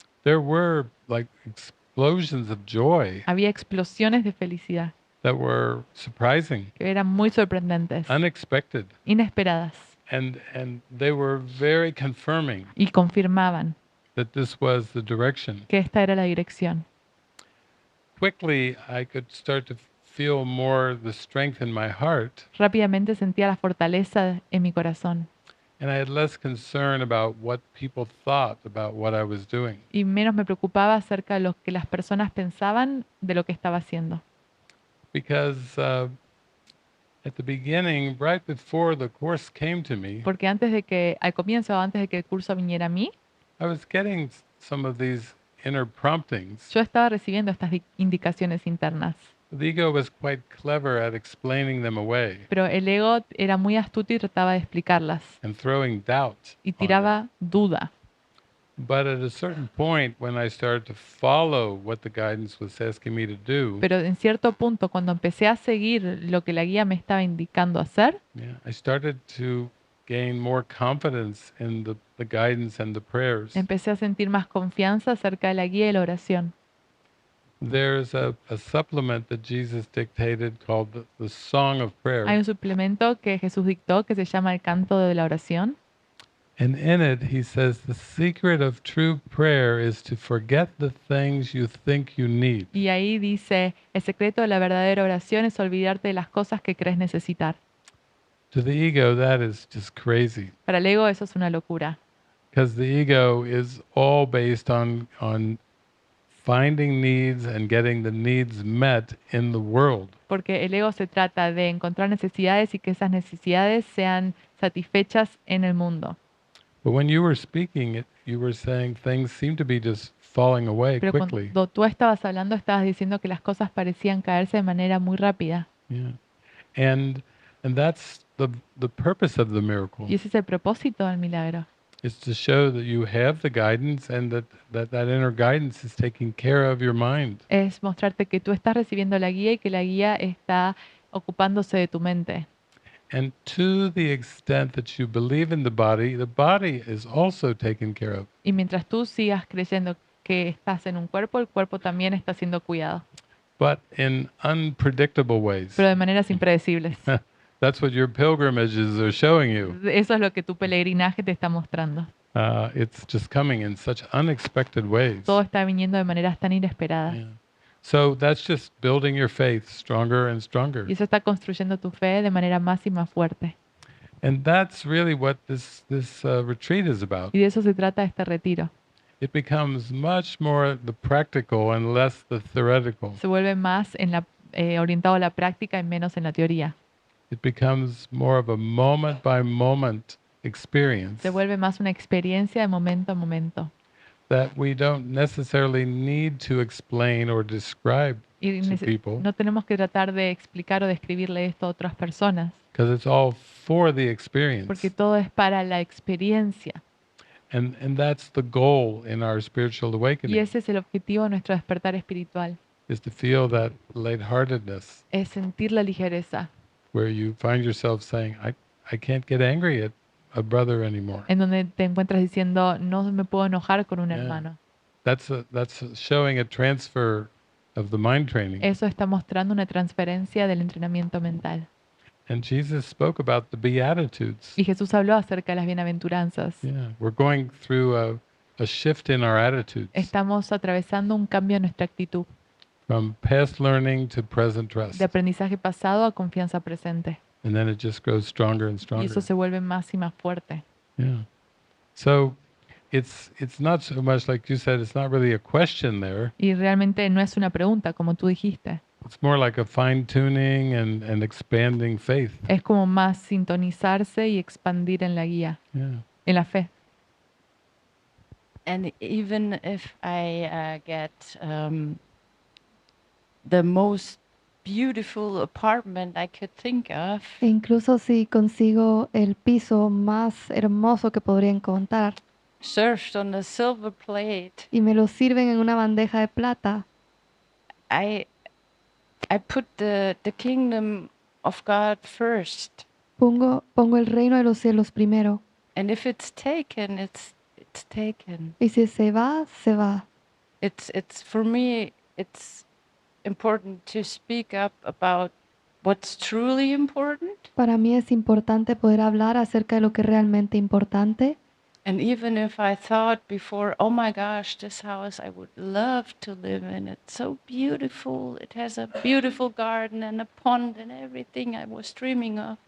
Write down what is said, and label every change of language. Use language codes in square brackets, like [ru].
[en] there were like explosions of joy [es] había explosiones de felicidad [en] that were surprising, [es] que eran muy sorprendentes, [en] unexpected, [es] inesperadas, [en] and they were very confirming [es] y confirmaban [en] that this was the direction. [es] que esta era la dirección. [en] Quickly, I could start to feel more the strength in my heart, [es] Rápidamente sentía la fortaleza en mi corazón [en] and I had less concern about what people thought about what I was doing. [es] y menos me preocupaba acerca de lo que las personas pensaban de lo que estaba haciendo. [en] Because at the beginning, right before the course came to me, [es] Porque antes de que, al comienzo, antes de que el curso viniera a mí, [en] I was getting some of these inner promptings. [es] yo estaba recibiendo estas indicaciones internas. [en] The ego was quite clever at explaining them away [es] Pero el ego era muy astuto y trataba de explicarlas [en] and throwing doubt [es] y [en] on them. [es] tiraba duda. [en] But at a certain point, when I started to follow what the guidance was asking me to do, [es] Pero en cierto punto, cuando empecé a seguir lo que la guía me estaba indicando hacer, [en] I started to gain more confidence in the guidance and the prayers. [es] empecé a sentir más confianza acerca de la guía y la oración. [en] There's a supplement that Jesus dictated called the Song of Prayer. [es] Hay un suplemento que Jesús dictó que se llama el canto de la oración. [en] And in it, he says, the secret of true prayer is to forget the things you think you need. [es] Y ahí dice, el secreto de la verdadera oración es olvidarte de las cosas que crees necesitar. [en] To the ego, that is just crazy. [es] Para el ego eso es una locura, [en] Because the ego is all based on finding needs and getting the needs met in the world. [es] porque el ego se trata de encontrar necesidades y que esas necesidades sean satisfechas en el mundo. [en] But when you were speaking, you were saying things seem to be just falling away [es] Pero [en] quickly. [es] cuando tú estabas hablando, estabas diciendo que las cosas parecían caerse de manera muy rápida. [en] Yeah. And that's the purpose of the miracle. [es] Y ese es el propósito del milagro. [en] It's to show that you have the guidance and that inner guidance is taking care of your mind. [es] Es mostrarte que tú estás recibiendo la guía y que la guía está ocupándose de tu mente. [en] And to the extent that you believe in the body is also taken care of. [es] Y mientras tú sigas creyendo que estás en un cuerpo, el cuerpo también está siendo cuidado, [en] But in unpredictable ways. [es] pero de maneras impredecibles. [en] That's what your pilgrimages are showing you. [es] Eso es lo que tu peregrinaje te está mostrando. [en] It's just coming in such unexpected ways. [es] Todo está viniendo de maneras tan inesperadas. [en] Yeah. So that's just building your faith stronger and stronger. [es] Y eso está construyendo tu fe de manera más y más fuerte. [en] And that's really what this retreat is about. [es] Y de eso se trata este retiro. [en] It becomes much more the practical and less the theoretical. [es] Se vuelve más orientado a la práctica y menos en la teoría. [en] It becomes more of a moment by moment experience [es] Se vuelve más una experiencia de momento a momento. [en] that we don't necessarily need to explain or describe [es] Y [en] to people, [es] no tenemos que tratar de explicar o describirle esto a otras personas, [en] because it's all for the experience. [es] porque todo es para la experiencia. [en] And that's the goal in our spiritual [es] Y [en] awakening, [es] ese es el objetivo de nuestro despertar espiritual, [en] is to feel that lightheartedness [es] es sentir la ligereza, [en] where you find yourself saying, I can't get angry at a brother anymore. [es] en donde te encuentras diciendo, no me puedo enojar con un [en] Yeah. [es] hermano. [en] That's showing a transfer of the mind training. [es] Eso está mostrando una transferencia del entrenamiento mental. [en] And Jesus spoke about the Beatitudes. [es] Y Jesús habló acerca de las bienaventuranzas. [en] Yeah, we're going through a shift in our attitudes [es] Estamos atravesando un cambio en nuestra actitud, [en] from past learning to present trust. [es] de aprendizaje pasado a confianza presente. [en] And then it just grows stronger and [es] Y [en] stronger. [es] eso se vuelve más y más fuerte. [en] Yeah. So it's not so much like you said, it's not really a question there. [es] Y realmente no es una pregunta, como tú dijiste. [en] It's more like a fine tuning and expanding faith. [es] Es como más sintonizarse y expandir en la guía, [en] Yeah. [es] en la fe. [en] And even if I get the most beautiful apartment I could think of, [es] E incluso si consigo el piso más hermoso que podría encontrar [en] served on a silver plate, [es] y me lo sirven en una bandeja de plata, [en] I put the kingdom of God first. [es] pongo el reino de los cielos primero. [en] And if it's taken, it's taken. [es] Y si se va, se va. [en] It's for me, it's important to speak up about what's truly important. [es] Para mí es importante poder hablar acerca de lo que es realmente importante. [en] And even if I thought before, oh my gosh, this house I would love to live in. It's so beautiful. It has a beautiful garden and a pond and everything I was dreaming of.